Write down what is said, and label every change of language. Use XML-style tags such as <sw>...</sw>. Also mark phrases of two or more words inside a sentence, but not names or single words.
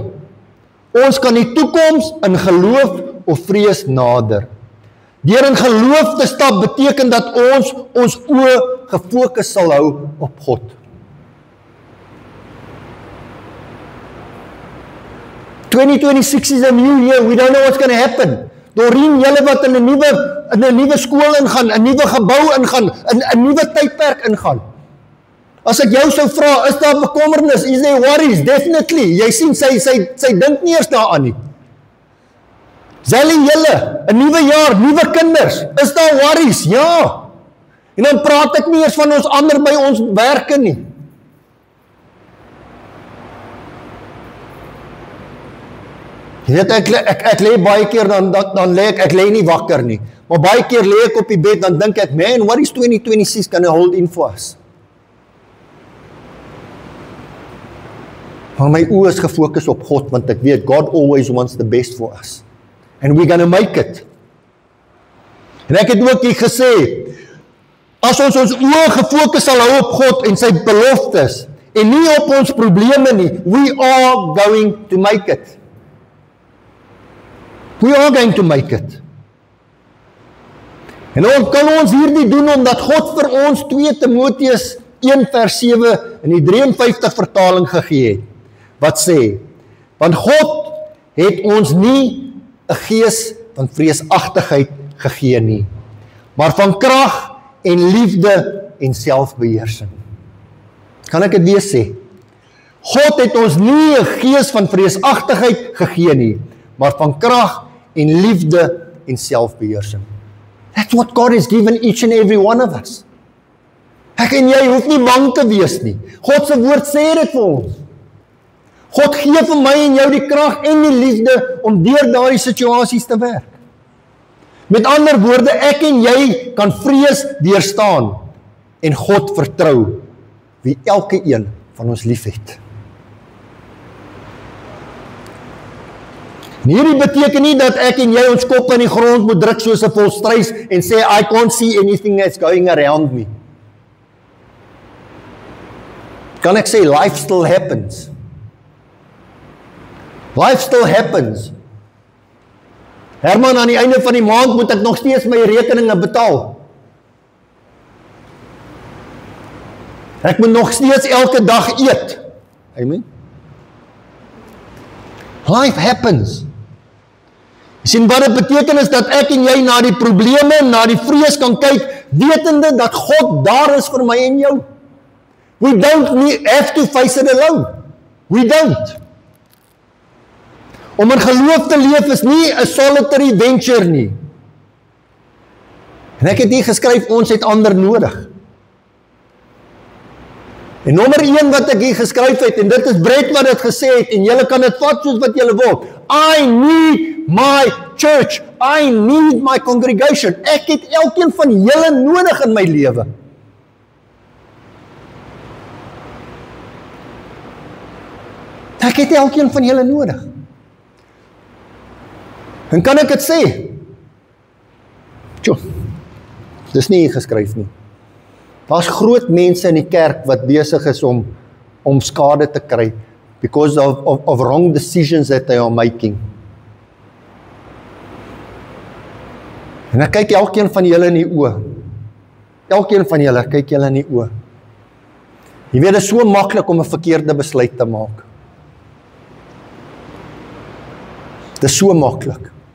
<af>Ons kan die toekoms in geloof of vrees nader. Deur in geloof te stap beteken dat ons oë gefokus sal hou op God.</af> <en>"2026 is a new year, we don't know what's going to happen."</en> <af>Dorien, julle wat in 'n nuwe skool ingaan, 'n nuwe gebou ingaan, 'n nuwe tydperk ingaan. As ek jou sou vra, is daar bekommernis?</af> <en>Is there worries? Definitely.</en> <af>Jy sien, sy dink nie eers daaraan nie. Sally, julle, 'n nuwe jaar, nuwe kinders, is daar worries? Ja. En dan praat ek nie eers van ons ander by ons werke nie. Jy weet, ek lê baie keer, dan lê ek lê nie wakker nie. Maar baie keer lê ek op die bed, dan dink ek, man,</af> <en>what is 2026 gonna hold in for us?</en> <af>Maar my oë is gefokus op God, want ek weet,</af> <en>God always wants the best for us. And we're gonna make it.</en> <af>En ek het ook hier gesê, as ons oë gefokus sal hou op God en sy beloftes, en nie op ons probleme nie,</af> <en>we are going to make it. We are going to make it.</en> <af>En dan kan ons hierdie doen, omdat God vir ons 2 Timoteus 1 vers 7 in die 53 vertaling gegee het, wat sê, want God het ons nie 'n gees van vreesagtigheid gegee nie, maar van krag en liefde en selfbeheersing. Kan ek dit weer sê? God het ons nie 'n gees van vreesagtigheid gegee nie, maar van krag en liefde en selfbeheersing.</af> <en>That's what God has given each and every one of us.</en> <af>Ek en jy hoef nie bang te wees nie. God se woord sê dit vir ons. God gee vir my en jou die krag en die liefde om deur daardie situasies te werk. Met ander woorde, ek en jy kan vrees deurstaan en God vertrou, wie elke een van ons liefhet. Hierdie beteken nie dat ek en jy ons kop in die grond moet druk soos 'n volstruis en sê,</af> <en>I can't see anything that's going around me.</en> <af>Kan ek sê,</af> <en>life still happens. Life still happens.</en> <af>Herman, aan die einde van die maand moet ek nog steeds my rekeninge betaal. Ek moet nog steeds elke dag eet.</af> <en>Amen. Life happens.</en> <af>Jy sien wat dit beteken is dat ek en jy na die probleme, na die vrees kan kyk, wetende dat God daar is vir my en jou.</af> <en>We don't have to face it alone. We don't.</en> <af>Om in geloof te leef is nie 'n</af> <en>solitary venture</en> <af>nie. En ek het hier geskryf, ons het ander nodig. En nommer 1 wat ek hier geskryf het, en dit is Brett wat dit gesê het, en julle kan dit vat soos wat julle wil.</af> <en>I need my church. I need my congregation.</en> <af>Ek het elkeen van julle nodig in my lewe. Ek het elkeen van julle nodig. En kan ek dit sê? Dis nie hier geskryf nie. Daar's groot mense in die kerk wat besig is om skade te kry</af> <en>because of wrong decisions that they are making.</en> <af>En ek kyk elkeen van julle in die oë. Elkeen van julle kyk julle in die oë. Jy weet, dit is so maklik om 'n verkeerde besluit te maak. Dit is so maklik.</af>